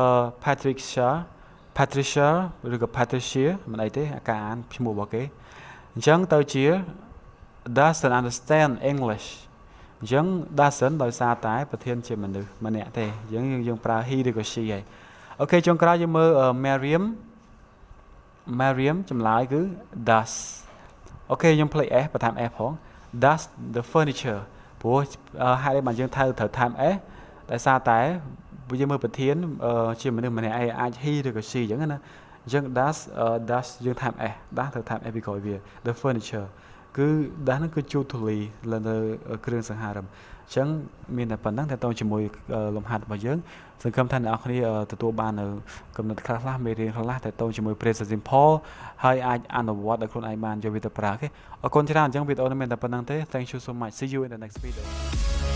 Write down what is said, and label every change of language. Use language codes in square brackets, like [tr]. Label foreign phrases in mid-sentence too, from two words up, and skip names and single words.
[km] Patricia ឬក៏ Patricia មិនអីទេអាការអានឈ្មោះរបស់គេអញ្ចឹងទៅជា [en] doesn't understand English [km] អញ្ចឹង doesn't ដោយសារតែប្រធានជាមនុស្សម្នាក់ទេអញ្ចឹងយើងប្រើ he ឬក៏ she ហើយអូខេចុងក្រោយយើងមើល Mariam ចម្លើយគឺ does អូខេខ្ញុំភ្លេច s បន្ថែម s ផង [en] does the furniture [km] ព្រោះហេតុអីបានយើងត្រូវថែម s ដោយសារតែយើងមើល ប្រធានជាមនុស្សម្នាក់ឯងអាច he ឬក៏ she អញ្ចឹងណាអញ្ចឹង does យើងថែម s ដាស់ត្រូវថែម s ពីក្រោយវា [en] the furniture [km] គឺដាស់ហ្នឹងគឺជួបធូលីលើនៅគ្រឿងសង្ហារឹមអញ្ចឹងមានតែប៉ុណ្្នឹងតើតជាមួយលំហាត់របស់យើងសង្ឃឹមថាអ្នកនរគ្នាទទួលបាននៅកំណត់ខ្លះមេរៀនខ្លះតើជាមួយ [en] present simple [km] ហើយអាចអនុវត្តឲ្យខ្លួនឯងបានយកវាទៅប្រើអូខេអរគុណច្រើនអញ្ចឹងវីដេអូនេះមានតែប៉ុណ្្នឹងទេ [en] Thank you so much see you in the next video